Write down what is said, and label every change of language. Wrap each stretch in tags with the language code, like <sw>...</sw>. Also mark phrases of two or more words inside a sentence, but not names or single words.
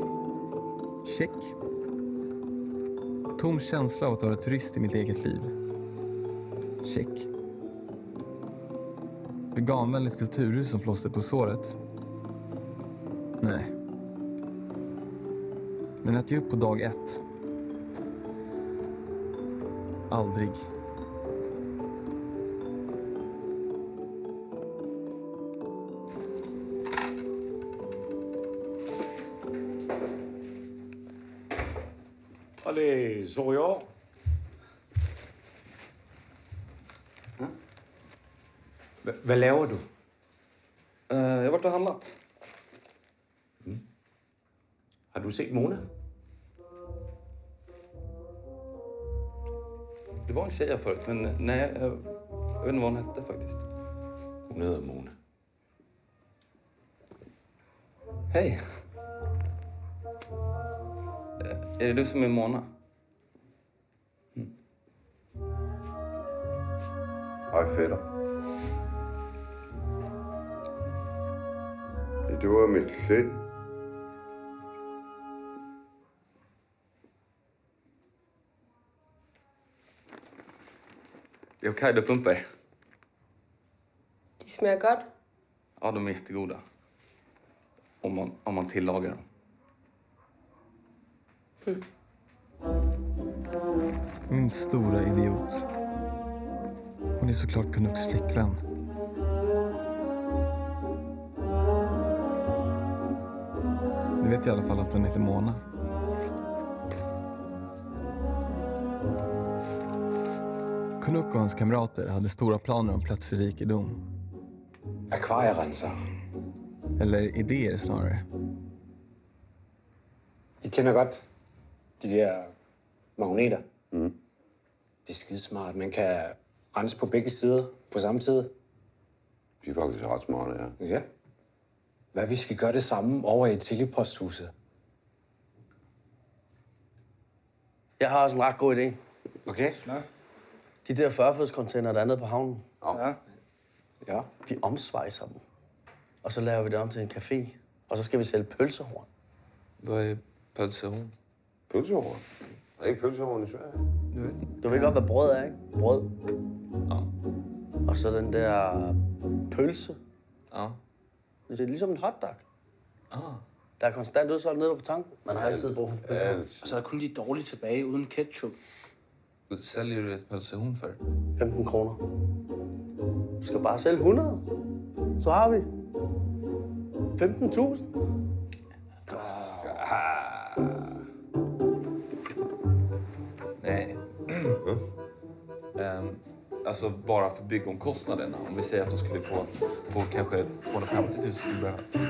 <sv>Check. Tom känsla av att vara turist i mitt eget liv. Check. Veganvänligt kulturhus som plåster på såret. Nej. Men att ge upp på dag 1. Aldrig. Allez, souriant.</sv> <da>Hvad laver du?</da> <sv>Jag har varit och handlat.</sv> <da>Har du set Mona?</da> <sv>Det var en tjej jag förut, men nej, jag vet inte vad hon hette faktiskt.</sv> <da>Hun hedder Mona.</da> <sv>Hej. Är det du som är Mona?</sv> <da>Hej fætter. Det var mit slæg.</da> <sv>Det är Hokkaido-pumper.</sv> <da>De smager godt.</da> <sv>Ja, de är jättegoda. Om man tillagar dem. Min stora idiot. Hon är såklart Canucks flickvän. Nu vet jag i alla fall att hon heter Mona. Canuck och hans kamrater hade stora planer om plötslig rikedom.</sv> <da>Akvarierenser.</da> <sv>Eller idéer snarare.</sv> <da>I kender godt de der magneter. Det er skidesmart. Man kan rense på begge sider på samme tid. De er faktisk ret smarte, ja. Ja. Hvad hvis vi gør det samme over i teleposthuset? Jeg har også en ret god idé. Okay? De der 40-fodscontainer, der er nede på havnen. Ja. Vi omsvejser dem. Og så laver vi det om til en café. Og så skal vi sælge pølsehorn.</da> <sv>Vad är pölsehorn?</sv> <da>Pølsehorn. Er ikke pølsehorn i Sverige? Du ved godt, hvad brød er, ikke? Brød. Ja. Og så den der pølse. Ja. Det er ligesom en hotdog. Ah. Der er konstant udsolgt nede på tanken. Man har altid brug for pølse. Alt. Og så er der kun de dårlige tilbage uden ketchup.</da> <sv>Säljer du ett pölsehorn för?</sv> <da>15 kroner. Du skal bare sælge 100. Så har vi 15.000. Nej.</da> <sv>Alltså bara för byggomkostnaderna. Om vi säger att de skulle på kanske 250 000 skulle behöva.</sv>